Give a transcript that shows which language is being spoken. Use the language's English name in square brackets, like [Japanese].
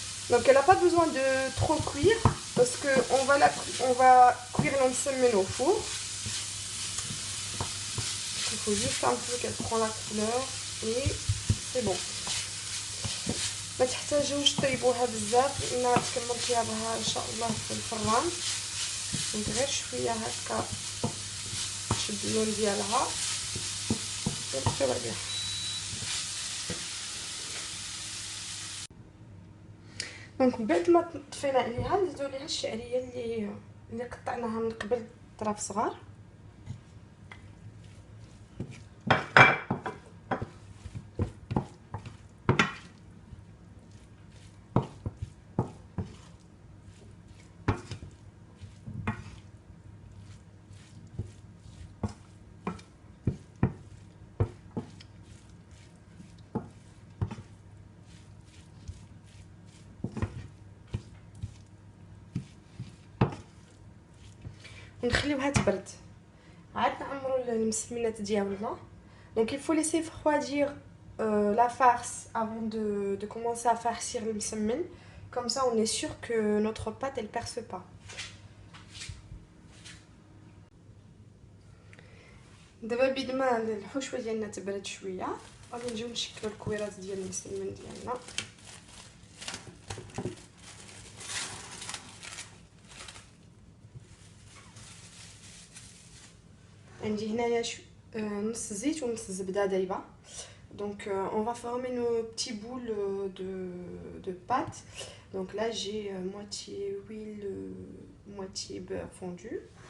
[French] Donc elle n'a pas besoin de trop cuire parce que on va cuire l'ensemmel au four. Il faut juste un peu qu'elle prend la couleur et c'est bon. [Arabic] ما تحتاجوش طيبوها بزاف لان تكمل طيابها ان شاء الله في الفران. دونك غير شويه هكا تشد اللون ديالها وبقيو ربيع. دونك بعد ما طفينا عليها نزيدو ليها الشعريه اللي قطعناها من قبل طراف صغار. ونخليوها تبرد عاد نعمروا المسمنات ديالنا. [French] Donc il faut laisser refroidir la farce avant de commencer à farcir le msemen. Comme ça on est sûr que notre pâte elle perce pas. [Arabic] دابا بيد ما الحشوه ديالنا تبرد شويه غادي نجيو نشكلوا الكويرات ديال المسمن ديالنا. عندي هنايا نص زيت ونص زبده دايبه. [French] Donc on va former nos petits boules de pâte. Donc là j'ai moitié huile, moitié beurre fondu.